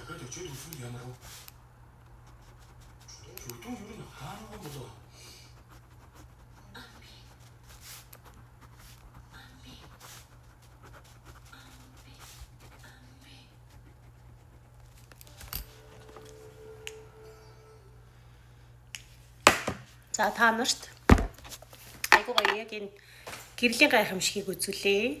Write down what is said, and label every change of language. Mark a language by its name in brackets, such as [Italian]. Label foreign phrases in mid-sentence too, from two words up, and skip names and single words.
[Korean] 저희 무슨 얘기 하나요? 저희 또 요리는 하는 건 뭐죠? [Mongolian] За та нарт айгуугаа яг энэ гэрлийн гайхамшигыг үзүүлээ.